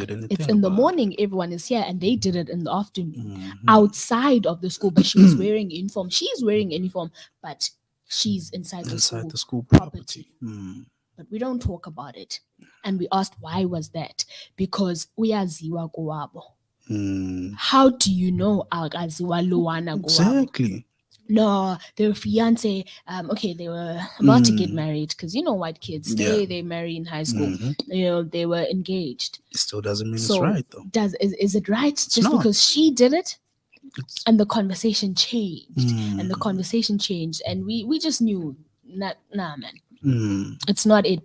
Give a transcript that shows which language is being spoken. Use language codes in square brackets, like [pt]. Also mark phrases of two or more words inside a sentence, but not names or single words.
[en] did anything It's in the about it. morning, everyone is here, and they did it in the afternoon outside of the school. But she was wearing uniform. She's wearing uniform, but she's inside the school Inside the school property. property. But we don't talk about it. And we asked why was that? [xh] Because uyaziwa kowabo. [en] How do you know [xh] akaziwa lowana kowabo? [en] Exactly. No, their fiance. Okay, they were about to get married because you know white kids they marry in high school. You know they were engaged. It still doesn't mean So it's right though. Is it right just not. because she did it? It's, And the conversation changed, and the conversation changed, and we just knew nah man, it's not it.